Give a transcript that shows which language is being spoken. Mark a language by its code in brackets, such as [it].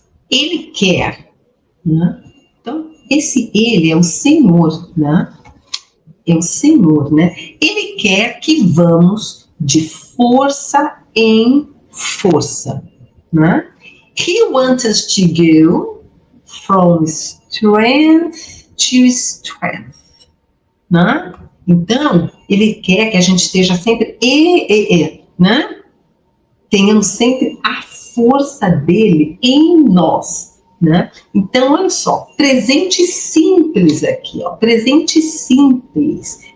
[pt] Ele quer. Né? Então, esse ele é o Senhor, né? É o Senhor, né? Ele quer que vamos de força em força, né? [en] He wants us to go from strength to strength, né? [pt] Então, ele quer que a gente esteja sempre né? Tenhamos sempre a força dele em nós, né? Então, olha só, presente simples aqui, ó, presente simples.